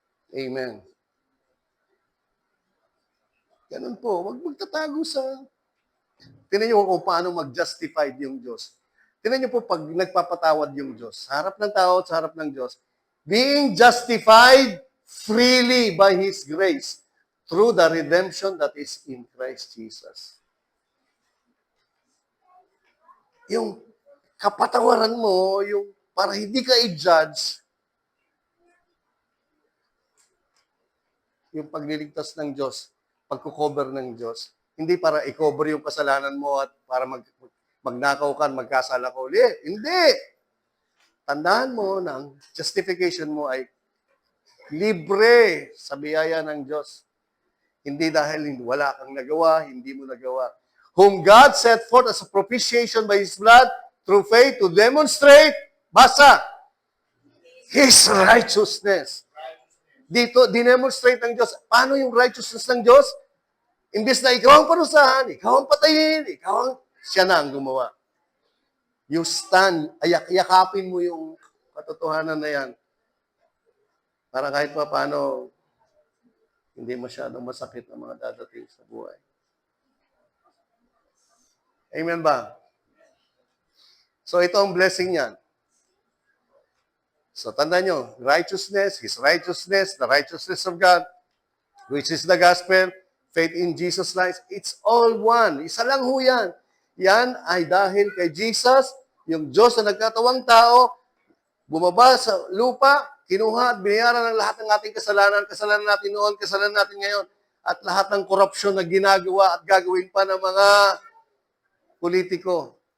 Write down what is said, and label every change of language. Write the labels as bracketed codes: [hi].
[tl] Amen. Ganun po. Huwag magtatago sa... Tingnan niyo kung paano mag-justified yung Diyos. Tingnan niyo po pag nagpapatawad yung Diyos. Sa harap ng tao at sa harap ng Diyos. [en] Being justified freely by His grace through the redemption that is in Christ Jesus. [tl] Yung kapatawaran mo, yung para hindi ka i-judge, yung pagliligtas ng Diyos, pagkukover ng Diyos, hindi para i-cover yung kasalanan mo at para magnakaw ka, magkasala ka uli. Hindi! Tandaan mo na ang justification mo ay libre sa biyaya ng Diyos. Hindi dahil wala kang nagawa, hindi mo nagawa. [en] Whom God set forth as a propitiation by His blood through faith to demonstrate, basa, His righteousness. [tl] Dito, dinemonstrate ng Diyos. Paano yung righteousness ng Diyos? Imbes na ikaw ang parusahan, ikaw ang patayin, siya na ang gumawa. [en] You stand, [tl] yakapin mo yung katotohanan na yan. Para kahit pa paano, hindi masyadong masakit ang mga dadating sa buhay. Amen ba? So ito ang blessing niyan. [en] So tandaan nyo, righteousness, His righteousness, the righteousness of God, which is the gospel, faith in Jesus Christ, it's all one. [tl] Isa lang ho yan. Yan ay dahil kay Jesus, yung Diyos na nagkatawang tao, bumaba sa lupa, kinuha at binayaran ng lahat ng ating kasalanan natin noon, kasalanan natin ngayon, at lahat ng korupsyon na ginagawa at gagawin pa ng mga politiko.